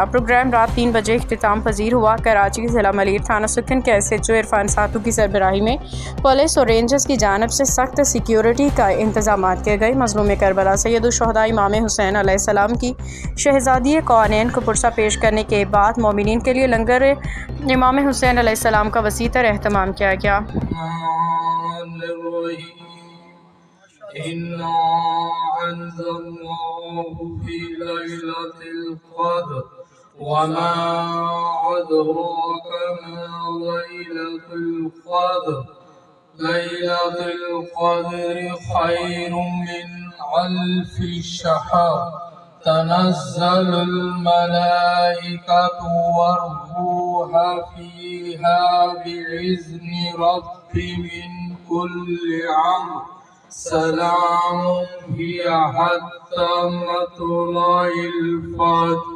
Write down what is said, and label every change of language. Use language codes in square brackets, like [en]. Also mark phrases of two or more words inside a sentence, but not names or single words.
[ur] پروگرام رات 3 بجے اختتام پذیر ہوا۔ کراچی ضلع ملیر تھانہ سکھن کے SHO عرفان ساتو کی سربراہی میں پولیس اور رینجرز کی جانب سے سخت سکیورٹی کا انتظام کیے گئے. مظلوم کربلا سید الشہدا امام حسین علیہ السلام کی شہزادی کونین کو پرسہ پیش کرنے کے بعد مومنین کے لیے لنگر امام حسین علیہ السلام کا وسیع‌تر اہتمام کیا گیا. [ar] إنا أنزلناه في ليلة القدر وما أدراك ما ليلة القدر ليلة القدر خير من ألف شهر تنزل الملائكة والروح فيها بإذن ربهم من كل أمر سلام هي حتى مطلع الفجر.